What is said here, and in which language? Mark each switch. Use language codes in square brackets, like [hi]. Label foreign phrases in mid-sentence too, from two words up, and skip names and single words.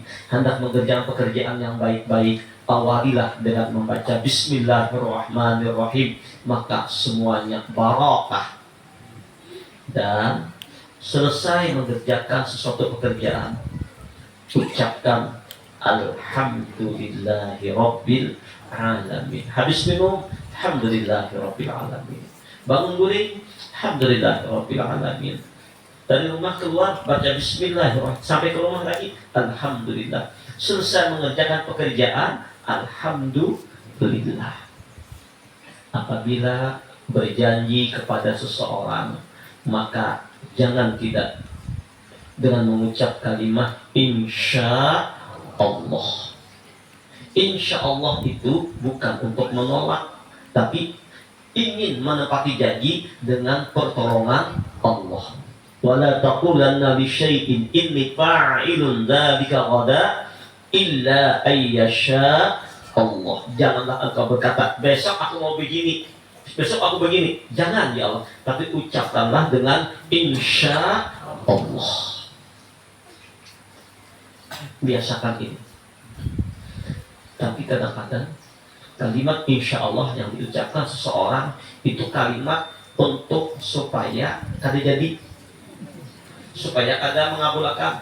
[id] Hendak mengerjakan pekerjaan yang baik-baik, awalilah dengan membaca Bismillahirrahmanirrahim. Maka semuanya barakah. Dan selesai mengerjakan sesuatu pekerjaan, ucapkan [ar] الحمد لله رب العالمين. [id] Habis minum, [ar] الحمد لله رب العالمين. [id] Bangun guling, [ar] الحمد لله رب العالمين. [id] Dari rumah keluar, baca Bismillahirrahmanirrahim. Sampai ke rumah lagi, Alhamdulillah. Selesai mengerjakan pekerjaan, Alhamdulillah. Apabila berjanji kepada seseorang, maka jangan tidak dengan mengucap kalimat [ar] إن شاء الله. إن شاء الله [id] itu bukan untuk menolak, tapi ingin menepati janji dengan pertolongan Allah. [ar] ولا تقولن لشيء إني فاعل ذلك غدا إلا أن يشاء الله. [id] Janganlah engkau berkata, besok aku mau begini, besok aku begini. Jangan [ar] يا الله, [id] tapi ucapkanlah dengan [ar] إن شاء الله. [id] Biasakan ini. Tapi kadang-kadang kalimat [ar] إن شاء الله [id] yang diucapkan seseorang itu kalimat untuk supaya kada jadi, supaya kada mengabulkan.